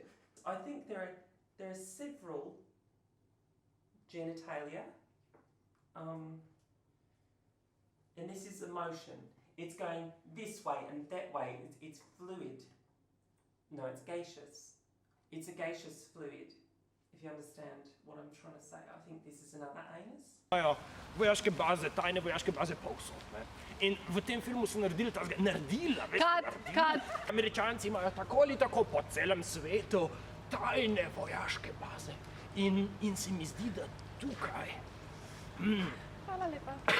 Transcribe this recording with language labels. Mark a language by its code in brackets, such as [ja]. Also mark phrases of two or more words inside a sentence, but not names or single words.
[en] I think there are several genitalia, and this is emotion. It's going this way and that way. It's fluid. No, it's gaseous. It's a gaseous fluid. If you understand what I'm trying to say, I think this is another anus. [sl] Imajo vojaške baze, tajne vojaške baze povsod, ne. In v tem filmu so naredili ta naredila, veš, Cut. Američanci imajo tako ali tako po celem svetu tajne vojaške baze. In se mi zdi, da tukaj... Hvala lepa.